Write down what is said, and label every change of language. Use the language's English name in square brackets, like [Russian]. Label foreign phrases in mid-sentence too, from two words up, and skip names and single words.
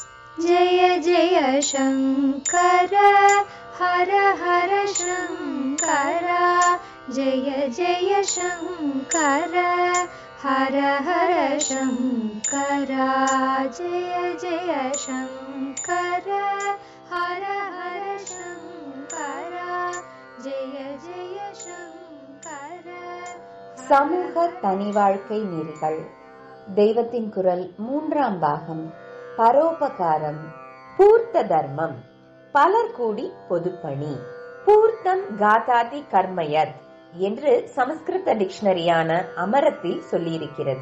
[Sanskrit] जय जय शंकर हर हर शंकर जय जय शंकर हर हर शंकर जय जय शंकर हर हर शंकर जय जय शंकर. [Tamil] சமூக தனி வாழ்க்கை நெறிகள். தெய்வத்தின் குரல் 3ஆம் பாகம். பரோபகாரம். பூர்த்த தர்மம். பலர் கூடி பொதுப்பணி. [Sanskrit] पूर्तम् खातादि कर्मयत् [Tamil] என்று சமஸ்கிருத டிக்ஷனரியான அமரத்தில் சொல்லியிருக்கிறது.